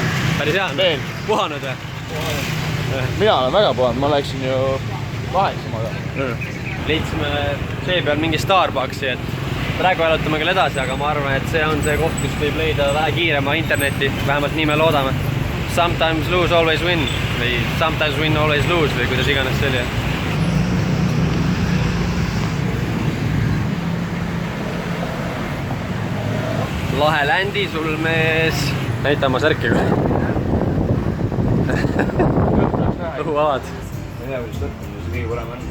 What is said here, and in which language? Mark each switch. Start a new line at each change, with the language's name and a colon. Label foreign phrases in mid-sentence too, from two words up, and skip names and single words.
Estonian: Päris hea? Veel. Puhanud või? Mina olen väga puhanud, ma läksin ju 8-maga. Leidsime see peal mingi Starbucksi, et praegu jalutame küll edasi, aga ma arvan, et see on see koht, kus võib leida vähe kiirema interneti, vähemalt nii me loodame.
English: Sometimes lose, always win
Estonian: või
English: sometimes win, always lose
Estonian: või kuidas iganes see oli. Lahe ländi sul, mees. Näita oma särki. Õhuavad. Ma ei tea, kuidas võtta, mis kõige parem on.